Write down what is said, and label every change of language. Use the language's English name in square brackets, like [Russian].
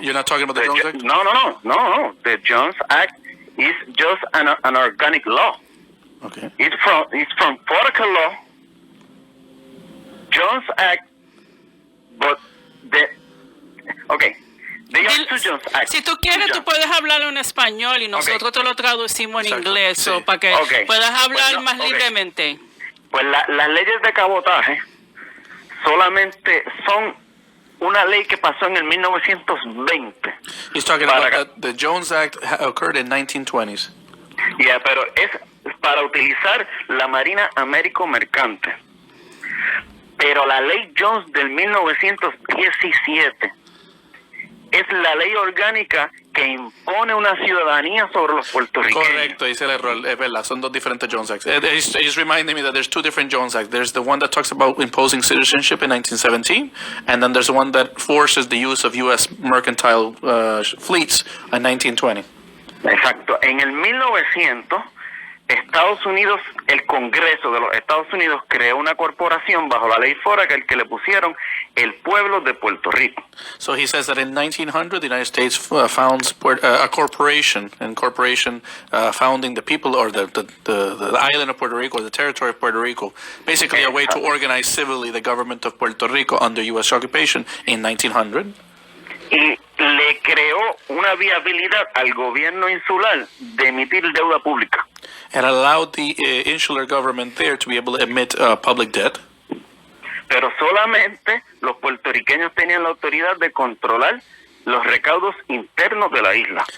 [English] You're not talking about the Jones Act? No. The Jones Act is just an organic law. Okay. It's from political law. Jones Act, but they are two Jones Acts. [Spanish] Si tú quieres, tú puedes hablarlo en español y nosotros te lo traducimos en Exacto. inglés, Sí. o para que puedas hablar Bueno, más libremente. Pues las leyes de cabotaje solamente son una ley que pasó en el 1920. [English] He's talking [Spanish] Para [English] about the Jones Act occurred in 1920s. [Spanish] Ya, pero es para utilizar la Marina Américo Mercante. Pero la ley Jones del 1917 es la ley orgánica que impone una ciudadanía sobre los puertorriqueños. Correcto, dice el error, es verdad, son dos diferentes Jones Acts. [English] He's reminding me that there's two different Jones Acts. There's the one that talks about imposing citizenship in 1917, and then there's the one that forces the use of U.S. mercantile fleets in 1920. [Spanish] Exacto. En el 1900, Estados Unidos, el Congreso de los Estados Unidos creó una corporación bajo la ley FORA que le pusieron el pueblo de Puerto Rico. [English] So he says that in 1900, the United States founds a corporation, founding the people or the island of Puerto Rico, or the territory of Puerto Rico, basically a way to organize civilly the government of Puerto Rico under U.S. occupation in 1900. [Spanish] Y le creó una viabilidad al gobierno insular de emitir deuda pública. [English] And allowed the insular government there to be able to emit public debt. [Spanish] Pero solamente los puertorriqueños tenían la autoridad de controlar los recaudos internos de la isla.